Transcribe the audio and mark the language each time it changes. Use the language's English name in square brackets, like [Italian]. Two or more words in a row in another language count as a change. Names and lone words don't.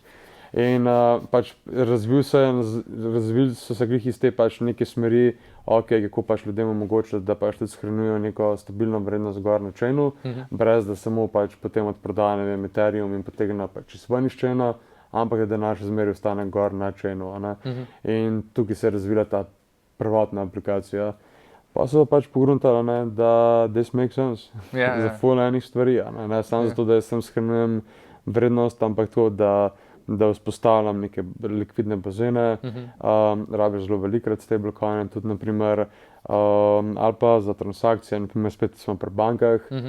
[Slovenian] In pač razvili so se glih iz te pač neke smeri, kako pač ljudem omogočiti, da pač tudi shranjujejo neko stabilno vrednost gor na chainu, brez da samo pač potem odprodajo, ne vem, Ethereum in potegnejo pač iz ven iz chaina, ampak da denar še zmeraj ostane gor na chainu, a ne. In tukaj se je razvila ta prvotna aplikacija. Pa so pač pogruntali, ne, da [English] this makes sense. [Slovenian] Za ful enih stvari, a ne samo zato, da jaz tam shranjujem vrednost, ampak to, da vzpostavljam neke likvidne bazene, rabiš zelo velikokrat stablecoine, tudi naprimer, ali pa za transakcije, naprimer spet smo pri bankah.